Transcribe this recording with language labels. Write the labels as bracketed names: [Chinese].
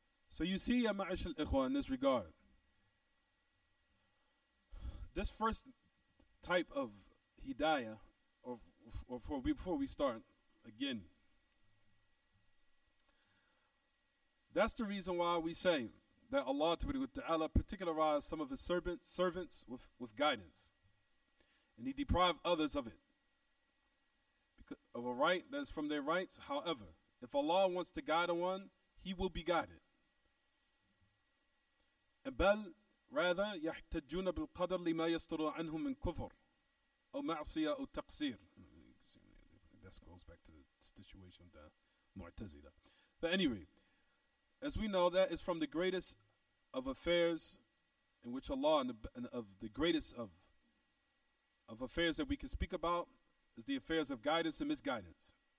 [English] So you see, ya ma'ash al-ikhwa, in this regard, this first type of hidayah, before we start again, that's the reason why we say that Allah Ta'ala particularized some of His servants with guidance, and He deprived others of it, because of a right that is from their rights. However, if Allah wants to guide one, He will be guided. [Arabic] بل [English] rather [Arabic] يحتجون بالقدر لما يصدر عنهم من كفر أو معصية أو تقصير. [English] That goes back to the situation of the Mu'tazila. But anyway, as we know, that is from the greatest of affairs in which Allah, and of the greatest of affairs that we can speak about, is the affairs of guidance and misguidance.